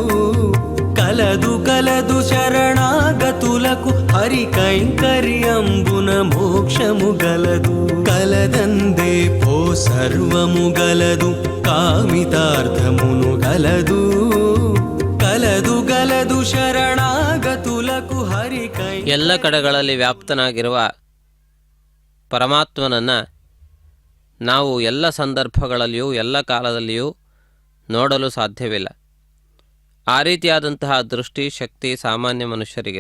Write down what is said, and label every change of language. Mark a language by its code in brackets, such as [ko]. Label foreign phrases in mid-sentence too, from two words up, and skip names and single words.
[te] కలదు కలదు శరణాగతులకు హరి కైంకర్యంబున మోక్షము గలదు. కలదందే పో సర్వము గలదు. కామితార్థమును గలదు. కలదు గలదు శరణాగతులకు హరి కై. [kn] ಎಲ್ಲ ಕಡೆಗಳಲ್ಲಿ ವ್ಯಾಪ್ತನಾಗಿರುವ ಪರಮಾತ್ಮನನ್ನು ನಾವು ಎಲ್ಲ ಸಂದರ್ಭಗಳಲ್ಲಿಯೂ ಎಲ್ಲ ಕಾಲದಲ್ಲಿಯೂ ನೋಡಲು ಸಾಧ್ಯವಿಲ್ಲ. ಆ ರೀತಿಯಾದಂತಹ ದೃಷ್ಟಿ ಶಕ್ತಿ ಸಾಮಾನ್ಯ ಮನುಷ್ಯರಿಗಿಲ್ಲ.